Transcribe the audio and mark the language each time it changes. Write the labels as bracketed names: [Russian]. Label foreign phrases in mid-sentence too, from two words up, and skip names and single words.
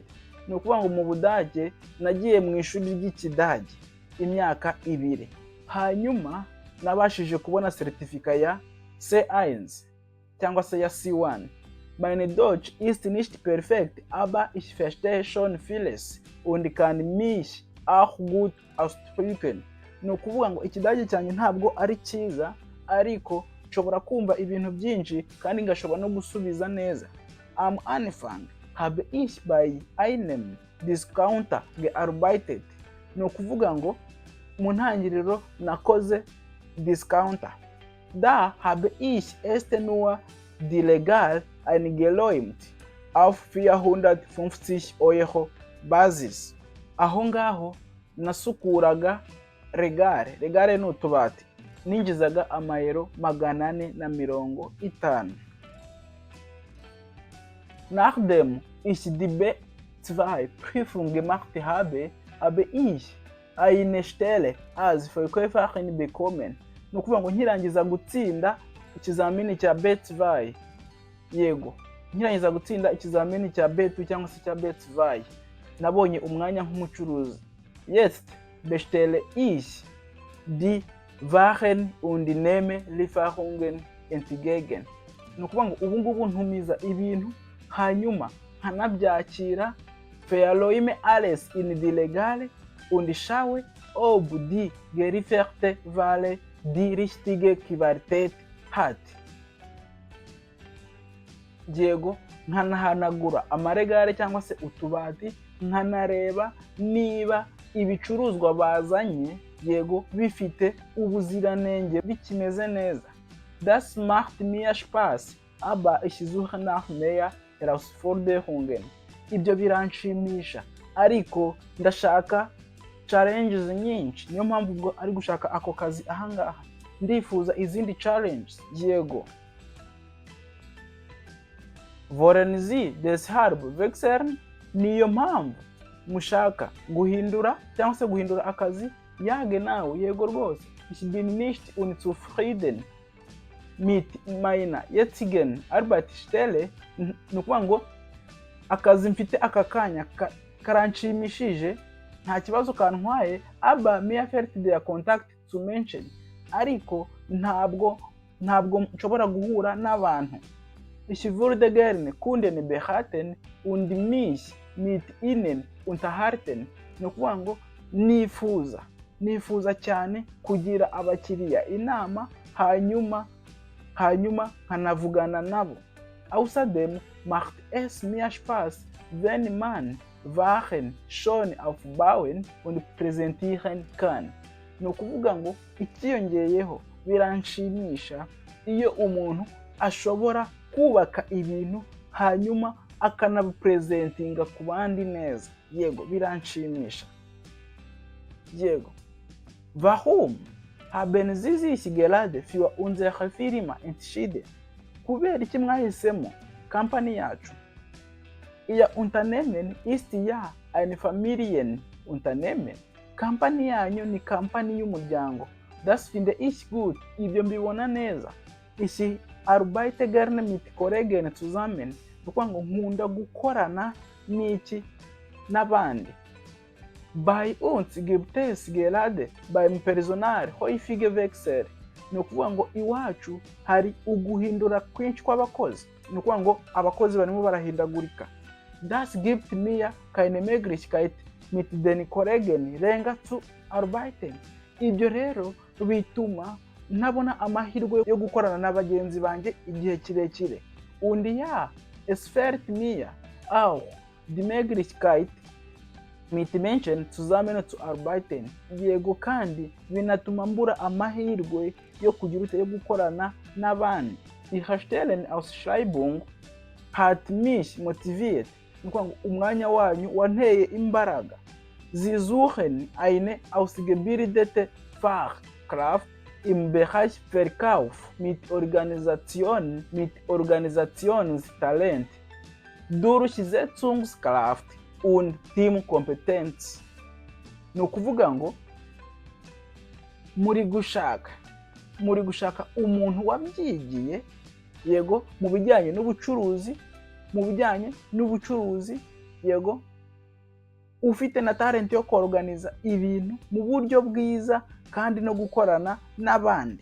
[Kinyarwanda] Ni ukuvuga ngo mu Budage nagiye mu ishuri ry'Ikidage imyaka 2, hanyuma nabashije kubona certificat ya C1 cyangwa se ya C1. [German] Mein Deutsch ist nicht perfekt, aber ich verstehe schon vieles und kann mich auch gut ausdrücken. [Kinyarwanda] Ni ukuvuga ngo Ikidage cyanjye ntabwo ari cyiza, ariko nshobora kumva ibintu byinshi kandi ngashobora no gusubiza neza. [German] Am Anfang habe ich bei einem Discounter gearbeitet. [Kinyarwanda] Ni ukuvuga ngo mu ntangiriro nakoze discounter. [German] Da habe ich erst nur die Regal eingeräumt auf 450 € Basis. [Kinyarwanda] Aho ngaho nasukuraga regale. Regale ni utubati. Ninjizaga amayero 450. [German] Nachdem ich die B2-Prüfung gemacht habe, habe ich eine Stelle als Verkäuferin bekommen. [Kinyarwanda] Ni ukuvuga ngo nkirangiza gutsinda ikizamini cya B2. Yego, nkirangiza gutsinda ikizamini cya B2 cyangwa se cya B2, nabonye umwanya nk'umucuruzi. [German] Jetzt bestelle ich die Waren und nehme Lieferungen entgegen. [Kinyarwanda] Ni ukuvuga ngo ubu ngubu ntumiza ibintu hanyuma nkanabyakira. [German] Verräume alles in die Regale und schaue, ob die gelieferte Ware die richtige Qualität hat. [Kinyarwanda] Yego, nkanahanagura amaregare cyangwa se utubati, nkanareba niba ibicuruzwa bazanye yego bifite ubuziranenge bikimeze neza. [German] Das macht mir Spaß, aber ich suche nach mehr Herausforderungen. [Kinyarwanda] Ibyo biranshimisha, ariko ndashaka challenges nyinshi. Niyo mpamvu ubwo ari gushaka ako kazi ahangaha. Ndifuza izindi challenges. Yego. [German] Wollen Sie deshalb wechseln? [Kinyarwanda] Niyo mpamvu mushaka guhindura cyangwa se guhindura akazi? [German] Ja, genau. [Kinyarwanda] Yego rwose. [German] Ich bin nicht unzufrieden mit meiner jetzigen Arbeitsstelle. [Kinyarwanda] Ni ukuvuga ngo akazi mfite aka kanya karanshimishije, nta kibazo kantwaye, [German] aber mir fehlt der Kontakt zu Menschen. [Kinyarwanda] Ariko ntabwo nshobora guhura n'abantu. [German] Ich würde gerne Kunden beraten und mich mit ihnen unterhalten. [Kinyarwanda] Ni ukuvuga ngo nifuza cyane kugira abakiriya inama, hanyuma nkanavugana nabo. [German] Außerdem macht es mir Spaß, wenn man Waren schon aufbauen und präsentieren kann. [Kinyarwanda] Ni ukuvuga ngo ikiyongeyeho biranshimisha iyo umuntu ashobora kubaka ibintu hanyuma akanabipresentinga ku bandi neza. Yego, biranshimisha. Yego, [German] warum haben Sie sich gerade für unsere Firma entschieden? [Kinyarwanda] Kubera iki mwahisemo kampani yacu? [German] Ihr Unternehmen ist ja ein Familienunternehmen. [Kinyarwanda] Kampani yanyu ni kampani y'umuryango. [German] Das finde ich gut. [Kinyarwanda] Ibyo mbibona neza. [German] Ich arbeite gerne mit Kollegen zusammen. [Kinyarwanda] Nukuvuga ngo nkunda gukorana n'abandi. [German] Bei uns gibt es gerade beim Personal häufige Wechsel. [Kinyarwanda] Ni ukuvuga ngo iwacu hari uguhindura kwinshi kw'abakozi. Ni ukuvuga ngo abakozi barimo barahindagurika. [German] Das gibt mir keine Möglichkeit mit den Kollegen länger zu arbeiten. [Kinyarwanda] Ibyo rero bituma ntabona amahirwe yo gukorana n'abagenzi banjye igihe kirekire. [German] Und ja, es fehlt mir auch die Möglichkeit mit Menschen zusammen zu arbeiten. [Kinyarwanda] Yego, kandi binatuma mbura amahirwe yo kugira yo gukorana n'abandi. [German] Die Stellenausschreibung hat mich motiviert. [Kinyarwanda] Nukuvuga ngo umwanya wanyu wanteye imbaraga. [German] Sie suchen eine ausgebildete Fachkraft im Bereich Verkauf mit Organisationstalent, Durchsetzungskraft und Teamkompetenz. [Kinyarwanda] Ni ukuvuga ngo muri gushaka umuntu wabyigiye, yego, mu bijyanye n'ubucuruzi, yego, ufite na talent yo kuorganiza ibintu mu buryo bwiza kandi no gukorana n'abandi.